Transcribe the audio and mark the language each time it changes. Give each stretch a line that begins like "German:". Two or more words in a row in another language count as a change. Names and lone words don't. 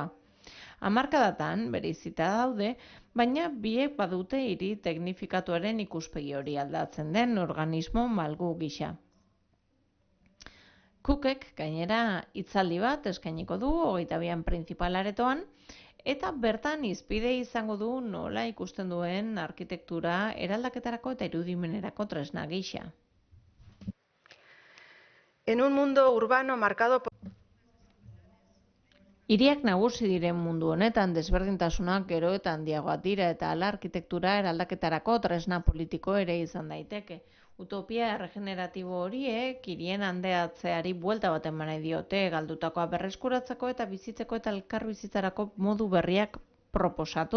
Basque: Hamarkadatan bereizita daude, baina biek badute hiri teknifikatuaren ikuspegi hori aldatzen den organismo malgu gisa. Cookek gainera hitzaldi bat eskainiko du 22an printzipal aretoan, eta bertan hizpide izango du nola ikusten duen arkitektura eraldaketarako eta irudimenerako tresna gisa.
Spanish: En un mundo urbano marcado por...
Basque: Hiriak nagusi diren mundu honetan desberdintasunak gero eta handiagoak dira eta hala arkitektura eraldaketarako tresna politiko ere izan daiteke. Utopia erregeneratibo horiek hirien handeatzeari buelta bat eman nahi diote, galdutakoa berreskuratzeko eta bizitzeko eta elkarbizitzarako modu berriak proposatuz.